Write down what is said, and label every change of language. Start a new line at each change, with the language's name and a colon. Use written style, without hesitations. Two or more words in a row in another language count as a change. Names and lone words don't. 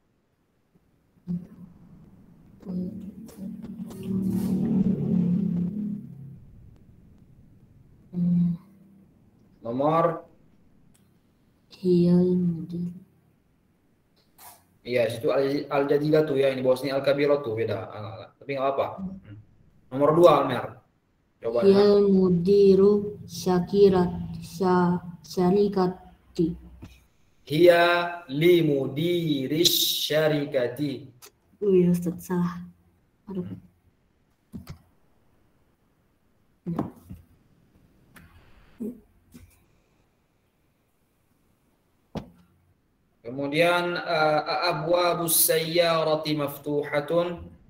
Indonesian: Nomor
Arabic: Hiyal mudir.
Indonesian: iya, situ al-jadidatu ya, ini bawah sini al-kabiratu beda. Tapi enggak apa. Nomor 2 Almer. Coba.
Arabic: Hiyal mudiru syarikati. Hiya li mudiris syarikati.
Indonesian: Ya Ustaz, salah. Aduh.
Arabic: Kemudian abwabus sayyarati maftuhatun?